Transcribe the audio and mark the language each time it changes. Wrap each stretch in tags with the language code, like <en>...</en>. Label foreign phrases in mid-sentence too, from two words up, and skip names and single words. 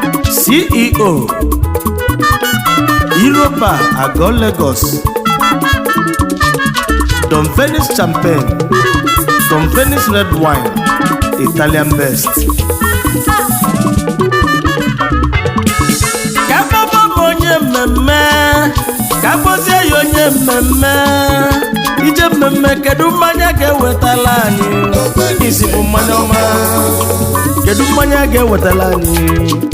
<en>C E O, Europa Agọ Lagos. Tom Venice Champagne. Tom Venice Red Wine. Italian best.</en> <ig>Ka baba m onye mmemme, ka gọzie ya onye mmemme. Ije mmemme, kedu mmanya ga-ewetala anyị? Isi bụ mmanya ọma. Kedu mmanya ga-ewetala anyị?</ig>